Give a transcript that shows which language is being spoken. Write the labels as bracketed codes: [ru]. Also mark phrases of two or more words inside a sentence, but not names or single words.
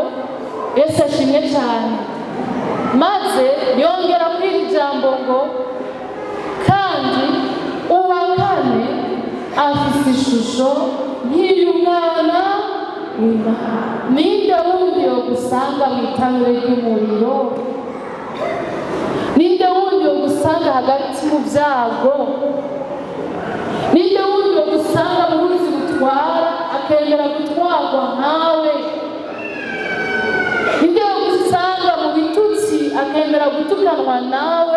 [rn] Yesu ashimwe cyane. Maze yongera kuri iri jambo ngo, kandi uwa kane afise ishusho nk'iy'Umwana w'Imana. Ninde wundi yo gusanga mu itanure ry'umuriro? Ninde wundi yo gusanga hagati mu byago? Ninde wundi yo gusanga mu ruzi rutwara akemera gutwarwa nkawe? Ninde yo gusanga mu bitutsi akemera gutukanwa nawe?